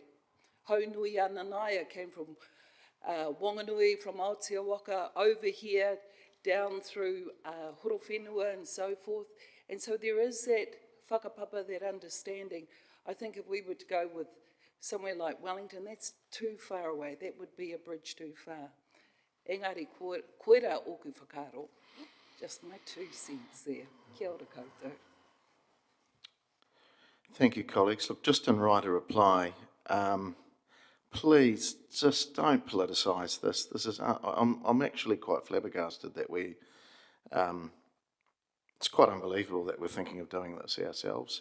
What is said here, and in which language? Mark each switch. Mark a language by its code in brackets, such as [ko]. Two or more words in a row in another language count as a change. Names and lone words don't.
[en] Haunui Ananaia came from Wanganui, from Aotearoa, over here, down through Horowhenua and so forth. And so there is that whakapapa, that understanding. I think if we were to go with somewhere like Wellington, that's too far away. That would be a bridge too far. [mi] Engari, koera oku whakaro. [en] Just my 2 cents there. [mi] Kia ora koutou. [en] Thank you, colleagues. Look, just in right a reply, please just don't politicise this. This is, I'm actually quite flabbergasted that we, it's quite unbelievable that we're thinking of doing this ourselves.